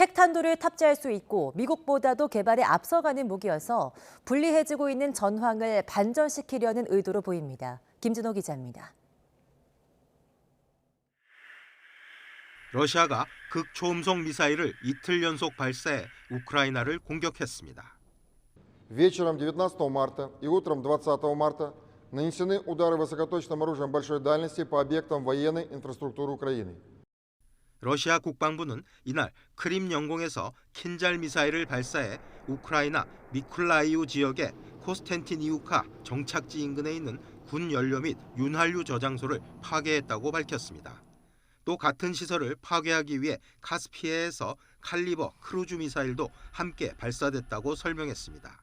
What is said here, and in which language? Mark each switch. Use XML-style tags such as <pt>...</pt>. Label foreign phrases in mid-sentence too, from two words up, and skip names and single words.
<ko>핵탄두를 탑재할 수 있고 미국보다도 개발에 앞서가는 무기여서 불리해지고 있는 전황을 반전시키려는 의도로 보입니다. 김준호 기자입니다. 러시아가 극초음속 미사일을 이틀 연속 발사해 우크라이나를 공격했습니다.</ko> <ru>Вечером 19 марта и утром 20 марта нанесены удары высокоточным оружием большой дальности по объектам военной инфраструктуры Украины.</ru> <ko>러시아 국방부는 이날 크림 영공에서 킨잘 미사일을 발사해 우크라이나 미쿨라이우 지역의 코스텐티니우카 정착지 인근에 있는 군 연료 및 윤활유 저장소를 파괴했다고 밝혔습니다. 또 같은 시설을 파괴하기 위해 카스피해에서 칼리버 크루즈 미사일도 함께 발사됐다고 설명했습니다.</ko>